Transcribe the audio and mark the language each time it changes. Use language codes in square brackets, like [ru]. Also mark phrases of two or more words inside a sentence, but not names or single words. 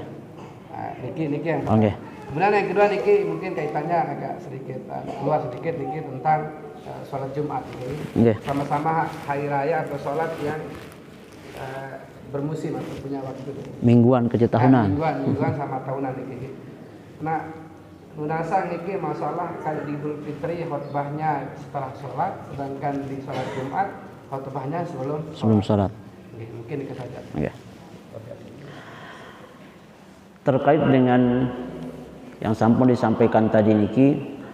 [id] Niki yang pertama. Kemudian yang kedua niki mungkin kaitannya agak sedikit luas sedikit niki tentang sholat Jumat ini. Sama-sama hari raya atau sholat yang bermusim atau punya waktu. Mingguan kerja tahunan. Mingguan sama tahunan niki. Nah, lunasa niki masalah kalau di Idul Fitri khutbahnya setelah sholat, sedangkan di sholat Jumat khutbahnya sebelum sholat. Mungkin itu saja. Terkait dengan yang sampun disampaikan tadi niki